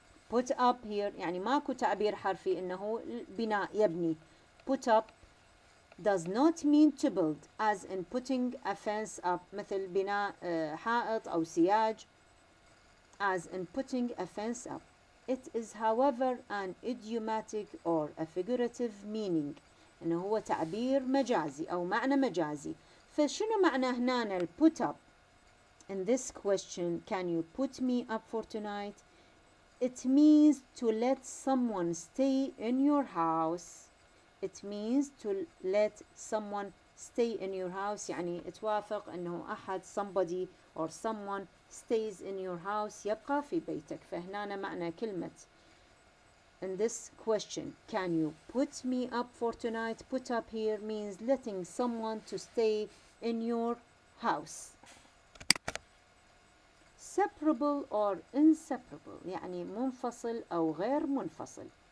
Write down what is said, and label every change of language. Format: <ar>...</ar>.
<ar>put up here يعني ماكو تعبير حرفي إنه بناء يبني.</ar> <en>put up does not mean to build as in putting a fence up</en> <ar>مثل بناء حائط أو سياج</ar> <en>as in putting a fence up. It is however an idiomatic or a figurative meaning</en> <ar>إنه هو تعبير مجازي أو معنى مجازي. فشنو معنى هنا ال</ar> <en>put up in this question? Can you put me up for tonight? It means to let someone stay in your house. It means to let someone stay in your house</en> <ar>يعني توافق أنه أحد</ar> <en>somebody or someone stays in your house</en> <ar>يبقى في بيتك. فهنا معنى كلمة</ar> <en>in this question can you put me up for tonight. Put up here means letting someone to stay in your house. Separable or inseparable</en> <ar>يعني منفصل أو غير منفصل.</ar>